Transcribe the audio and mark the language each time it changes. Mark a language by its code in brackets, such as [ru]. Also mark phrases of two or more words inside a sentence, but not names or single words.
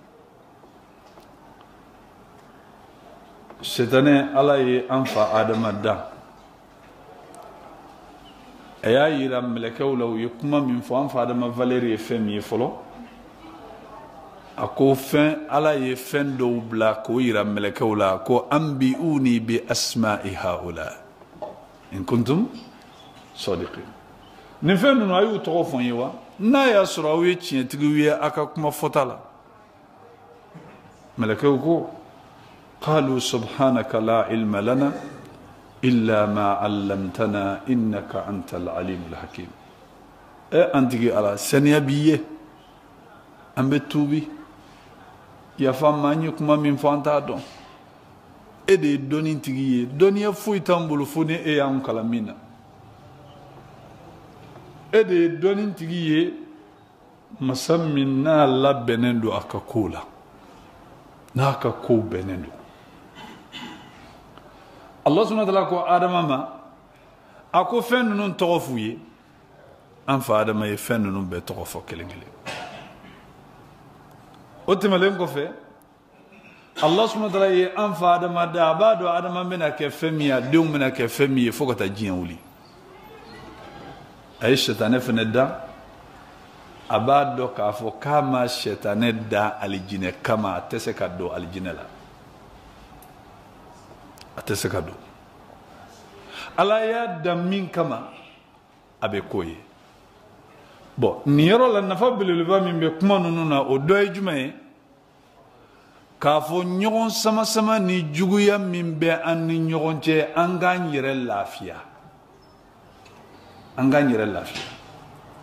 [bm] sɛtanɛ ala ye an fa adama da a y'a yira mɛlɛkɛw la u ye kuma min fɔ an fa adama valeur ye fɛn min ye fɔlɔ a ko fɛn ala ye fɛn dɔw bila k'o yira mɛlɛkɛw la ko [ar] أنبئوني بأسماء هؤلاء إن كنتم صادقين [bm] nin fɛn ninnu a y'u tɔgɔ fɔ n ye wa n'a y'a sɔrɔ aw ye tiɲɛtigiw ye a ka kuma fɔta la mɛlɛkɛw ko [ar] قالوا سبحانك لا علم لنا إلا ما علمتنا إنك أنت العليم الحكيم [bm] an tigi ala saniya b'i ye an bɛ tuubi yafa ma an ye kuma min fɔ an t'a dɔn e de ye dɔnni tigi ye dɔnniya foyi t'an bolo fo ni e y'an kalan min na e de ye dɔnni tigi ye masa min n'a labɛnnen don a ka kow la n'a ka kow bɛnnen don [ar] الله سبحانه وتعالى [bm] ko adama ma a ko fɛn ninnu tɔgɔ f'u ye an fa adama ye fɛn ninnu bɛɛ tɔgɔ fɔ kelen kelen o tɛmɛlen kɔfɛ [ar] الله سبحانه وتعالى [bm] ye an fa adama da a b'a dɔn adama bɛna kɛ fɛn min ye a denw bɛna kɛ fɛn min ye fo ka taa diɲɛ wuli a ye sɛtanɛ fɛnɛ da a b'a dɔn k'a fɔ k'a ma sɛtanɛ da alijinɛ kama a tɛ se ka don alijinɛ la a tɛ se ka don ala y'a dan min kama a bɛ k'o ye bon nin yɔrɔ la nafa belebeleba min bɛ kuma ninnu na o dɔ ye jumɛn ye k'a fɔ ɲɔgɔn sama-sama ni juguya min bɛ an ni ɲɔgɔn cɛ an k'an yɛrɛ lafiya an k'an yɛrɛ lafiya